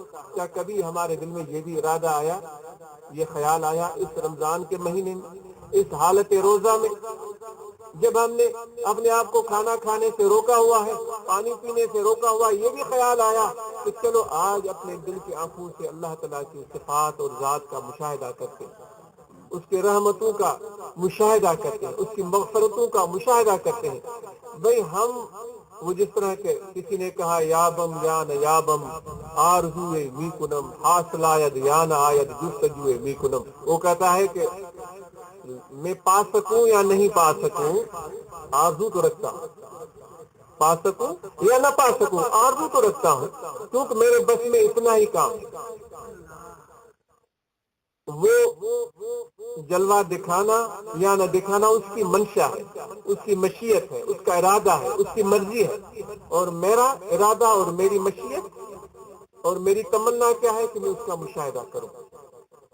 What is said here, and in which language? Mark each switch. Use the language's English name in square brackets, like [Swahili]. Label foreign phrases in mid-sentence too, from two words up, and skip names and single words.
[Urdu] کیا کبھی ہمارے دل میں یہ بھی ارادہ آیا، یہ خیال آیا اس رمضان کے مہینے میں، اس حالت روزہ میں جب ہم نے اپنے آپ کو کھانا کھانے سے روکا ہوا ہے، پانی پینے سے روکا ہوا ہے، یہ بھی خیال آیا کہ چلو آج اپنے دل کی آنکھوں سے اللہ تعالیٰ کی صفات اور ذات کا مشاہدہ کرتے ہیں، اس کے رحمتوں کا مشاہدہ کرتے ہیں، اس کی مغفرتوں کا مشاہدہ کرتے ہیں۔ بھئی ہم وہ جس طرح کے کسی نے کہا [Persian] یابم یا نہ یابم آرزوئے می کنم حاصل آید یا نہ آید جستجوئے می کنم، [Urdu] وہ کہتا ہے کہ میں پا سکوں یا نہیں پا سکوں آرزو تو رکھتا ہوں، پا سکوں یا نہ پا سکوں آرزو تو رکھتا ہوں کیونکہ میرے بس میں اتنا ہی کام۔ وہ جلوہ دکھانا یا نہ دکھانا اس کی منشا ہے، اس کی مشیت ہے، اس کا ارادہ ہے، اس کی مرضی ہے، اور میرا ارادہ اور میری مشیت اور میری تمنا کیا ہے کہ میں اس کا مشاہدہ کروں۔